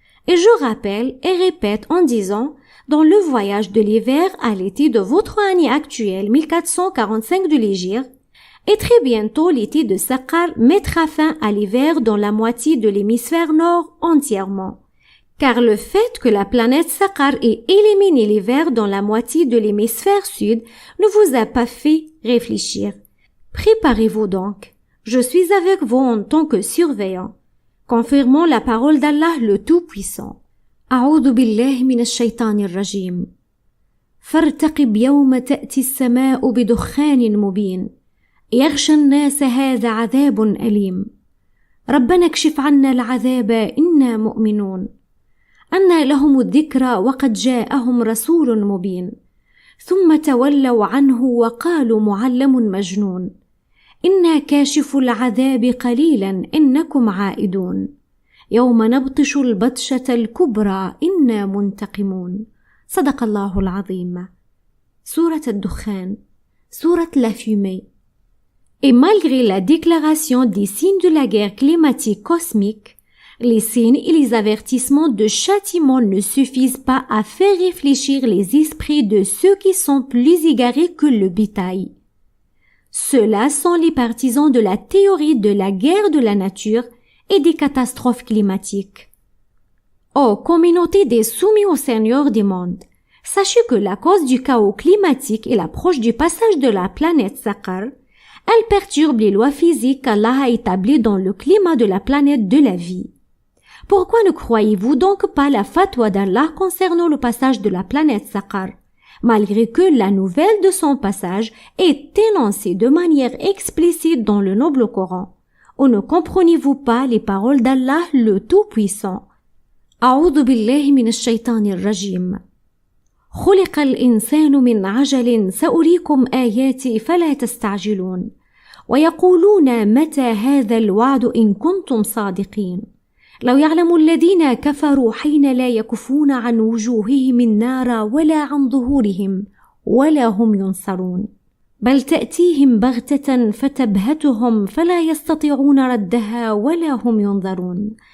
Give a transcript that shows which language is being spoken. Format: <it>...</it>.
<fr>Et je rappelle et répète en disant, dans le voyage de l'hiver à l'été de votre année actuelle 1445 de l'Hégire, et très bientôt l'été de Saqar mettra fin à l'hiver dans la moitié de l'hémisphère nord entièrement. Car le fait que la planète Saqar ait éliminé l'hiver dans la moitié de l'hémisphère sud ne vous a pas fait réfléchir. Préparez-vous donc. Je suis avec vous en tant que surveillant. Confirmons la parole d'Allah le Tout-Puissant.</fr> <ar>أعوذ بالله من الشيطان الرجيم فارتقب يوم تأتي السماء بدخان مبين يغشى الناس هذا عذاب أليم ربنا اكشف عنا العذاب إنا مؤمنون أنى لهم الذكرى وقد جاءهم رسول مبين ثم تولوا عنه وقالوا معلم مجنون إنا كاشف العذاب قليلا إنكم عائدون يوم نبطش البطشة الكبرى إنا منتقمون صدق الله العظيم.</ar> <fr>Sourate Ad-Dukhan, Sourate la fumée. Et malgré la déclaration des signes de la guerre climatique cosmique, les signes et les avertissements de châtiment ne suffisent pas à faire réfléchir les esprits de ceux qui sont plus égarés que le bétail. Ceux-là sont les partisans de la théorie de la guerre de la nature et des catastrophes climatiques. Ô communauté des soumis au Seigneur des mondes, sachez que la cause du chaos climatique est l'approche du passage de la planète Saqar. Elle perturbe les lois physiques qu'Allah a établies dans le climat de la planète de la vie. Pourquoi ne croyez-vous donc pas la fatwa d'Allah concernant le passage de la planète Saqar? malgré que la nouvelle de son passage est énoncée de manière explicite dans le noble Coran. Ou ne comprenez-vous pas les paroles d'Allah le Tout-Puissant?</fr> <ar>أعوذ بالله من الشيطان الرجيم. خلق الإنسان من عجل سأريكم آياتي فلا تستعجلون ويقولون متى هذا الوعد إن كنتم صادقين لو يعلم الذين كفروا حين لا يكفون عن وجوههم النار ولا عن ظهورهم ولا هم ينصرون بل تأتيهم بغتة فتبهتهم فلا يستطيعون ردها ولا هم ينظرون.</ar>